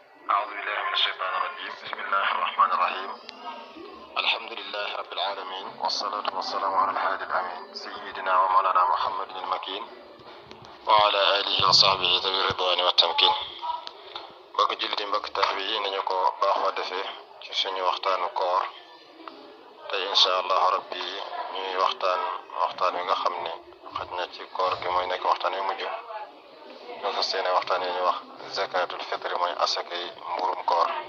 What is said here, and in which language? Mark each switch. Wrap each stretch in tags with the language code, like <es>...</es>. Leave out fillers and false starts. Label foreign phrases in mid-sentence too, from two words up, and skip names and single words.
<ar>أعوذ بالله من الشيطان الرجيم بسم الله الرحمن الرحيم الحمد لله رب العالمين والصلاة والسلام على الهادي الأمين سيدنا ومولانا محمد المكين وعلى آله وصحبه ذوي الرضوان والتمكين</ar> <wo>mbokk jullit yi mbokk taalibe yi nañu ko baaxoo defee ci suñu waxtaanu koor tey</wo> <ar>إن شاء الله ربي</ar> <wo>ñuy waxtaan wi nga xam ne xaj na ci koor gi mooy nekk waxtaan wi mujj ñoo fas yéene waxtaan yi ñuy wax</wo> <ar>زكاة الفطر</ar> <wo>mooy asakay mburum koor</wo>